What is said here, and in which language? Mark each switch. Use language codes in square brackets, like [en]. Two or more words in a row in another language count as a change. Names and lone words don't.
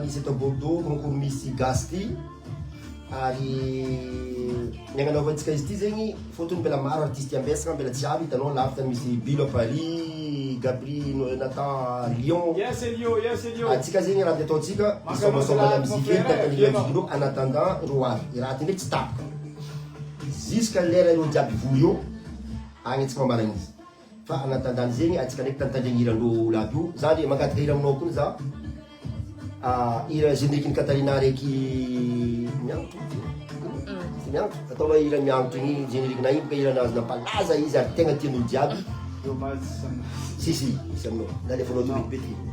[mg] nisy eto Bordeaux concours misy gasty ary ny agnanaovantsika izy ty zegny fotony mbela maro artiste ambesagna mbela tsy avy hitanao lavitra misy Bilo [fr] à Paris [mg] Gabri Nathan Lyon atsika zegny raha ataontsika isombasomba musique tatanividinao [fr] en attendant [mg] ro avy raha ty ndraiky tsy tapaka jusqu'à lera io jiaby voy io agny atsika mamarana izy fa [fr] en attendant [mg] zegny atsika ndraiky tantandregniran'olo aby io za ndre mangataka hira aminao koa za hira générique ny Katarina raiky miangotro miangotro atao hoe hira miangotro igny générique na igny boka hiranazy nampalaza izy ary tegna tian'olo jiaby si misy aminao nalefanao tobetibety